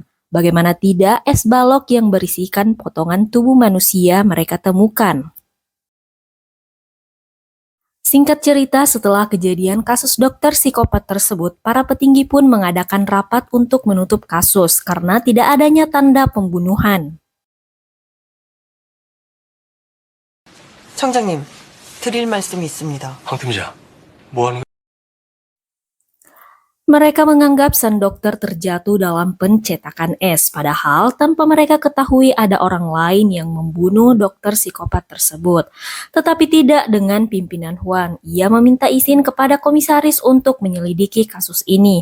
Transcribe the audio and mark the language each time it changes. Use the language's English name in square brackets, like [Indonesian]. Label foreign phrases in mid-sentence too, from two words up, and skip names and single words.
[Indonesian] Bagaimana tidak, es balok yang berisikan potongan tubuh manusia mereka temukan. Singkat cerita, setelah kejadian kasus dokter psikopat tersebut, para petinggi pun mengadakan rapat untuk menutup kasus karena tidak adanya tanda pembunuhan. [Korean] 청장님, 드릴 말씀이 있습니다. 황 팀장, 뭐 하는 거야? [Indonesian] Mereka menganggap sang dokter terjatuh dalam pencetakan es, padahal tanpa mereka ketahui ada orang lain yang membunuh dokter psikopat tersebut. Tetapi tidak dengan pimpinan Hwan. Ia meminta izin kepada komisaris untuk menyelidiki kasus ini.